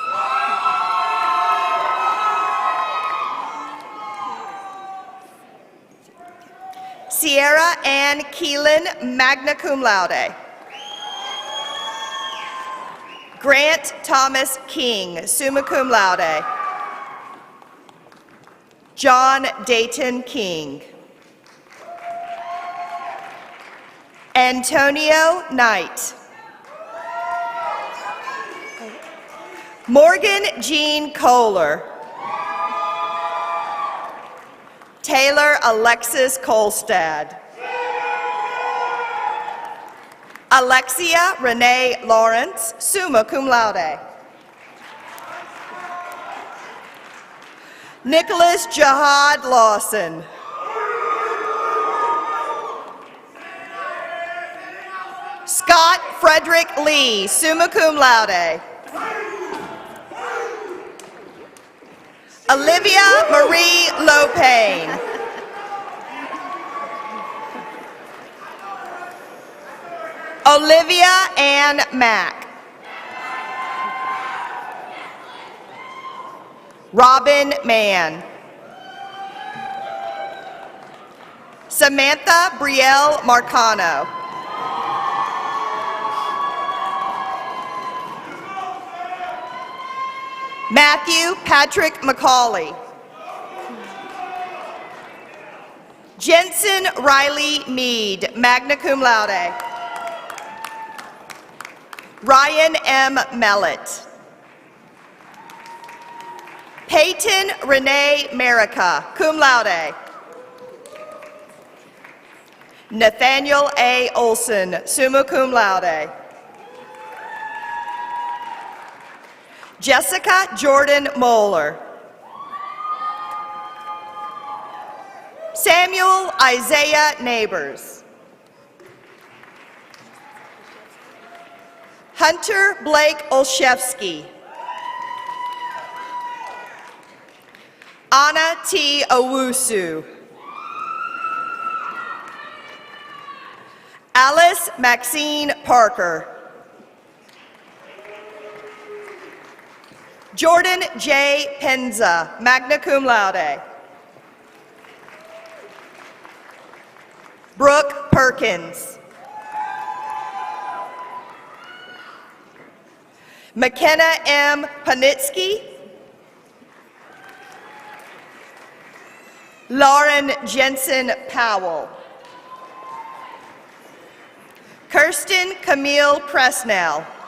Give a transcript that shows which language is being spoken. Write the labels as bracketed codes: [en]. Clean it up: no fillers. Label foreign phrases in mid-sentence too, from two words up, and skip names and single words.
[en] Sierra Ann Keelan, [la] magna cum laude. [en] Grant Thomas King, [la] summa cum laude. [en] John Dayton King. Antonio Knight. Morgan Jean Kohler. Taylor Alexis Kolstad. Alexia Renee Lawrence, [la] summa cum laude. [en] Nicholas Jihad Lawson. Scott Frederick Lee, [la] summa cum laude. [en] Olivia Marie Lopane. Olivia Ann Mack. Robin Mann. Samantha Brielle Marcano. Matthew Patrick McCauley. Jensen Riley Mead, [la] magna cum laude. [en] Ryan M. Mellett. Peyton Renee Merica, [la] cum laude. [en] Nathaniel A. [la] Olson, summa cum laude. [en] Jessica Jordan Moeller. Samuel Isaiah Neighbors. Hunter Blake Olszewski. Anna T. Owusu. Alice Maxine Parker. Jordan J. Penza, [la] magna cum laude. [en] Brooke Perkins. McKenna M. Panitsky. Lauren Jensen Powell. Kirsten Camille Presnell.